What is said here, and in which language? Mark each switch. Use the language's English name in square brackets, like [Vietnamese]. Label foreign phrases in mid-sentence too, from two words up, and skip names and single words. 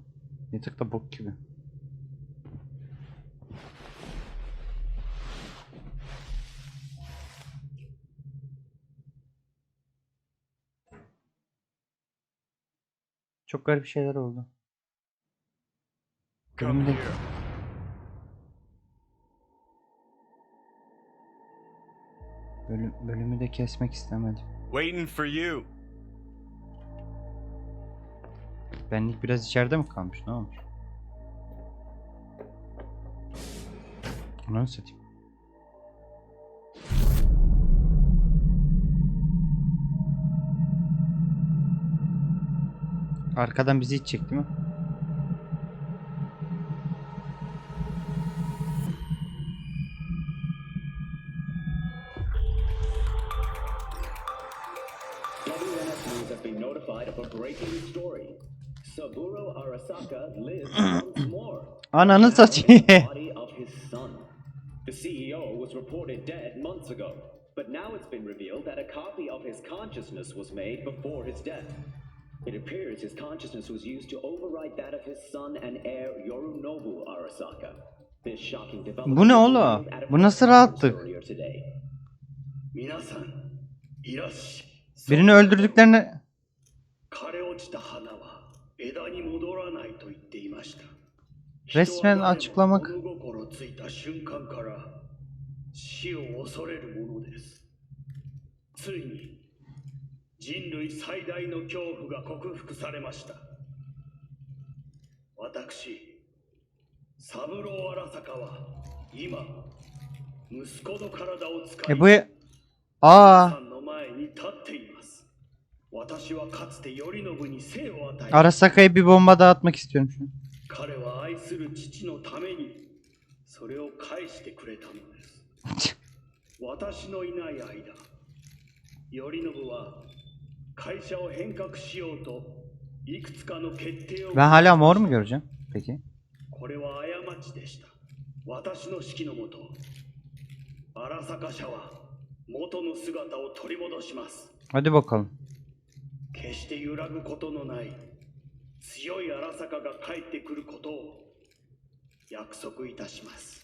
[Turkish] Yatak da bok gibi. Çok garip şeyler oldu. [English] Come [Turkish] Bölümde... [English] here. [Turkish] Bölümü de kesmek istemedim. [English] Waiting for you. [Turkish] Benlik biraz içeride mi kalmış? Ne olmuş? Onu satayım. Arkadan bizi itecek değil mi? [English] WNS have been notified of a breaking story. Saburo Arasaka lives once more. [Turkish] Ananı [English] Now in the [Turkish] satayım. [English] body of his son. The CEO was reported dead months ago, but now it's been revealed that a copy of his consciousness was made before his death. It appears his consciousness was used to override that of his son and heir Yorunobu Arasaka. This shocking development [Turkish] Bu ne [English] was [Turkish] oğlum? [English] revealed at a [Turkish] Bu nasıl [English] press conference [Turkish] rahatlık? [English] earlier today. [Japanese] 皆さん、いらっしゃい。 [Turkish] Birini öldürdüklerini... [Japanese] 枯れ落ちた花は枝に戻らないと言っていました。 [Turkish] Resmen açıklamak. [Japanese] 人は誰も物心ついた瞬間から死を恐れるものです。ついに人類最大の恐怖が克服されました。私、三郎荒坂は今息子の体を使い、 [Turkish] bu... Aa, [Japanese] さんの前に立っています。私はかつて頼信に生を与え、 [Turkish] Arasaka'ya bir bomba dağıtmak istiyorum şu an. [Japanese] 彼は愛する父のためにそれを返してくれたのです。私のいない間、頼信は会社を変革しようといくつかの決定を。 [Turkish] Ben hala mor mu göreceğim? Peki. [Japanese] これは過ちでした。私の指揮のもと、荒坂社は元の姿を取り戻します。 [Turkish] Hadi bakalım. [Japanese] 決して揺らぐことのない強い荒坂が帰ってくることを約束いたします。